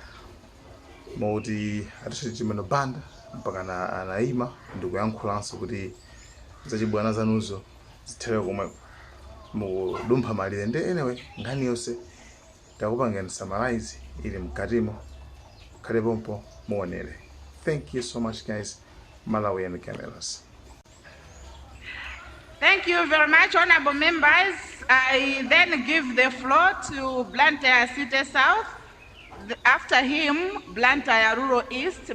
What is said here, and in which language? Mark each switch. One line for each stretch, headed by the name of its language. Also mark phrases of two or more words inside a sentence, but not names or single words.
Nyanja: Moti Richard Chimwendo Banda mpaka anaima ndikuyankhulanso kuti zachibwana zanuzo zithere komweko mudumpha malire ndi anyway nkhani yonse takupangani summarize ili mkatimo khale pompo muonere.
English: Thank you so much guys. Malawi and cameras. Thank you very much, honorable members. I then give the floor to Blantyre City South. After him, Blantyre Rural East.